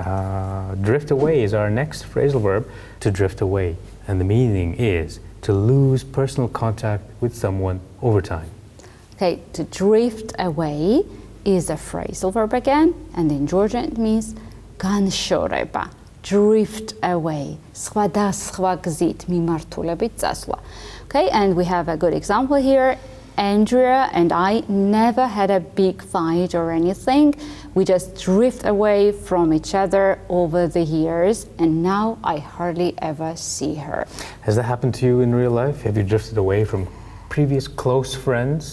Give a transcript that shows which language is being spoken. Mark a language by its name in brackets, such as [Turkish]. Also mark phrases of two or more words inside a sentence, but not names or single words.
[English] Drift away is our next phrasal verb, to drift away. And the meaning is to lose personal contact with someone over time. Okay, to drift away is a phrasal verb again, and in Georgian it means განშორება. Drift away. [Georgian] სხვადასხვა გზით მიმართულებით წასვლა. [English] Okay, and we have a good example here. Andrea and I never had a big fight or anything. We just drift away from each other over the years, and now I hardly ever see her. Has that happened to you in real life? Have you drifted away from previous close friends?